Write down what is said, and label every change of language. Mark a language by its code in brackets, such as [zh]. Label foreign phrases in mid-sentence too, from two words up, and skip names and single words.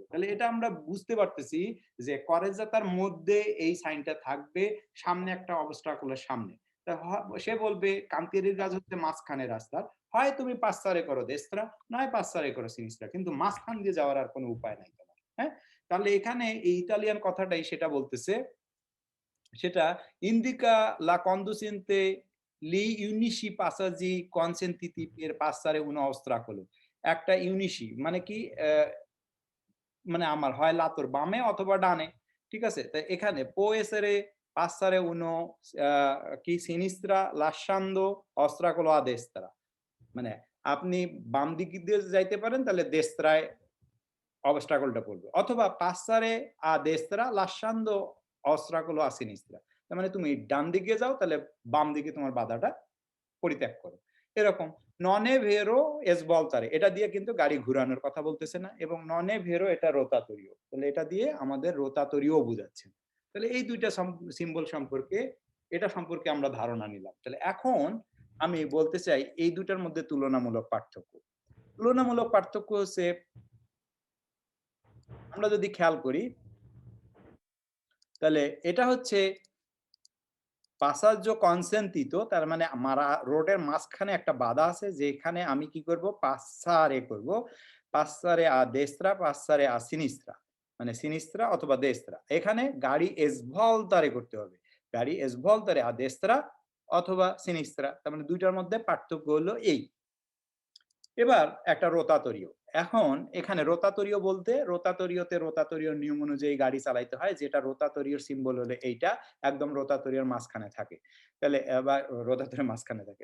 [bn] তাহলে এটা আমরা বুঝতে পারতেছি যে করজদাতার মধ্যে এই সাইনটা থাকবে, সামনে একটা obstacle এর সামনে। তা সে বলবে কান্তিরির কাজ হচ্ছে মাঝখানে রাস্তার। হয় তুমি passare করো destra, নয় passare করো sinistra। কিন্তু মাঝখান দিয়ে যাওয়ার আর কোনো উপায় নাই তোমার। হ্যাঁ? তাহলে এখানে এই ইতালিয়ান কথাটাই সেটা বলতেছে। [it] সেটা indica la conducente gli unici passaggi consentiti per passare un ostacolo। [bn] একটা ইউনিসি মানে কি? মানে আমার হয় লাতর বামে অথবা ডানে। ঠিক আছে? [it] তো এখানে può essere passare uno কি sinistra lasciando ostacolo a destra। [bn] মানে আপনি বাম দিক দিয়ে যাইতে পারেন, তাহলে দেস্ত্রায় অবস্ট্রাকলটা পড়বে। [it] অথবা passare a destra lasciando ostacolo a sinistra। [bn] তার মানে তুমি ডান দিকে যাও, তাহলে বাম দিকে তোমার বাধাটা পরিত্যাগ করো। [it] এরকম non è vero svoltare, [bn] এটা দিয়ে কিন্তু গাড়ি ঘুরানোর কথা বলতেছে না, এবং [it] non è vero [bn] এটা রোতাতরীয়। তাহলে এটা দিয়ে আমাদের রোতাতরীয় বোঝাচ্ছে। তাহলে এই ২ টা সিম্বল সম্পর্কে, এটা সম্পর্কে আমরা ধারণা নিলাম। তাহলে এখন আমি বলতে চাই এই ২ টার মধ্যে তুলনামূলক পার্থক্য। তুলনামূলক পার্থক্য হচ্ছে, আমরা যদি খেয়াল করি, তাহলে এটা হচ্ছে [it] passaggio consentito, [bn] তার মানে রোডের মাঝখানে একটা বাধা আছে যেখানে আমি কি করব? [it] passare করব। passare a destra, passare a sinistra, মানে sinistra অথবা destra। [bn] এখানে গাড়ি svoltare করতে হবে। গাড়ি [it] svoltare a destra [bn] অথবা sinistra। তার মানে ২ টার মধ্যে পার্থক্য হলো এই। এবার একটা রোতাতরীয়। এখন এখানে রোতাতরীয় বলতে রোতাতরীয় নিয়ম অনুযায়ী গাড়ি চালাইতে হয়, যেটা রোতাতরীয়র সিম্বল হলো এইটা, একদম রোতাতরীয়র মাঝখানে থাকে। তাহলে বা রোতাতরীর মাঝখানে থাকে।